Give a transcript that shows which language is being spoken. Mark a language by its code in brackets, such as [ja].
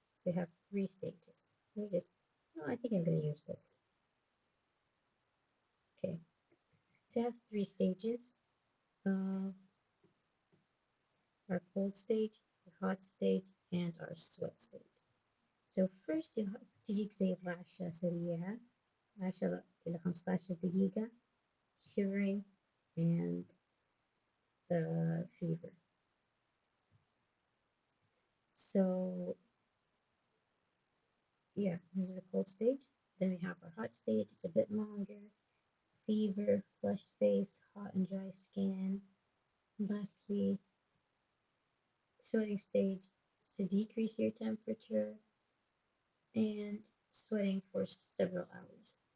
[en] So you have 3 stages. Let me just, no, I think I'm going to use this. Okay. So you have 3 stages. Our cold stage, our hot stage, and our sweat stage. So first [ar] تجيك زي الرعشة سريعة 10 إلى 15 دقيقة, [en] shivering, and fever. So yeah, this is the cold stage. Then we have our hot stage. It's a bit longer. Fever, flushed face, hot and dry skin. Lastly, sweating stage is to decrease your temperature and sweating for several hours.